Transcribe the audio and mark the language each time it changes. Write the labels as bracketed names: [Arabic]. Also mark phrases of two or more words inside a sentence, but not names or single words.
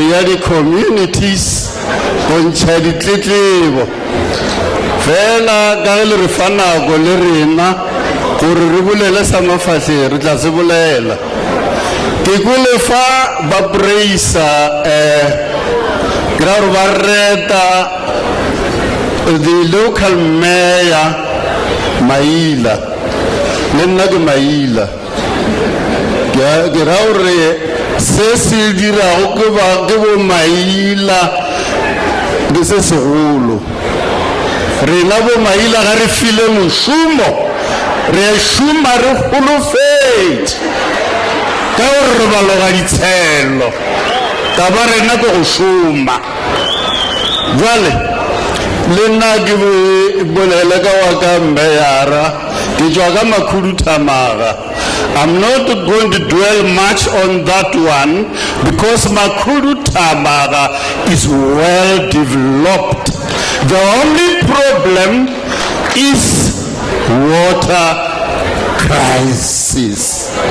[Northern Sotho] ya di-communities go ntšha ditletlebo fela ka ge le re fa nako le rena gore re bolele sa mafatlhe re tla se bolela ke kwele fa ba praisa gra gore ba reta [English] the local mayor [Northern Sotho] Maila le nna ke Maila ke ra gore se se dirago ke bo Maila ke se segolo rena bo Maila ga re file mošomo re šoma re holofetše ka gore re baloga ditshelo ka ba rena ke go šoma jale le nna ke bolele ka wa ka mmeyara ke tšwa ka Makhuduthamaga. [English] I'm not going to dwell much on that one because Makhuduthamaga is well developed. The only problem is water crisis.